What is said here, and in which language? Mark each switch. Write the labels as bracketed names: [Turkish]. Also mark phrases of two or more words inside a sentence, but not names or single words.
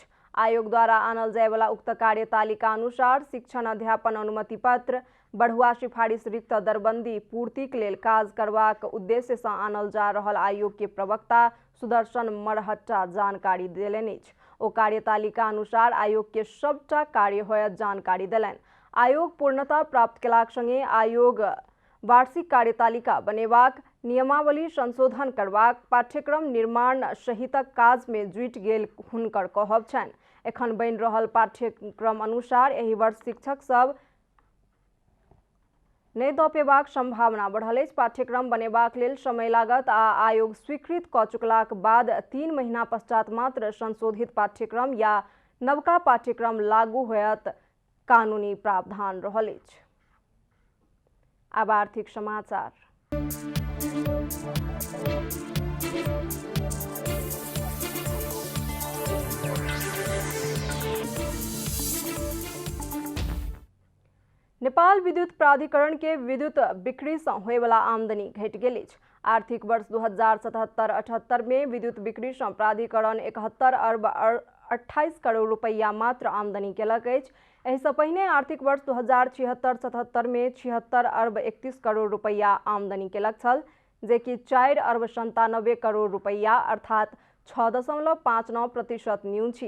[Maithili] आयोग द्वारा आनल जाय वाला उक्त कार्यतालिका अनुसार शिक्षण अध्यापन अनुमति पत्र, बढ़ुआ सिफारिश रिक्त दरबंदी पूर्तिक लेल काज करबाक उद्देश्य से आनल जा रहल आयोग के प्रवक्ता सुदर्शन मरहट्टा जानकारी देलनि। ओ कार्यतालिका अनुसार आयोग के सबटा कार्य होयत जानकारी देलनि। आयोग पूर्णता प्राप्त केलाक संगे आयोग वार्षिक कार्यतालिका बनेबाक, नियमावली संशोधन करबाक, पाठ्यक्रम निर्माण सहितक काज में जुटि गेल हुनकर कहब छनि। एखन बनि रहल पाठ्यक्रम अनुसार एहि वर्ष शिक्षक सब नै दपेबाक संभावना बढ़ल अछि। पाठ्यक्रम बनेबाक लेल समय लागत आ आयोग स्वीकृत क चुकलाक बाद 3 महीना पश्चात मात्र संशोधित पाठ्यक्रम या नवका पाठ्यक्रम लागू होयत कानूनी प्रावधान रहल अछि। अब आर्थिक समाचार। नेपाल विद्युत प्राधिकरण के विद्युत बिक्री से होए वाला आमदनी घट गेल अछि। आर्थिक वर्ष 2077-78 में विद्युत बिक्री से प्राधिकरण 71 अरब 28 करोड़ रुपया मात्र आमदनी केलक अछि। एहि से पहिने आर्थिक वर्ष 2076-77 में 76 अरब 31 करोड़ रुपया आमदनी केलक छल, जेकि 4 अरब 97 करोड़ रुपया अर्थात 6.59% न्यून छी।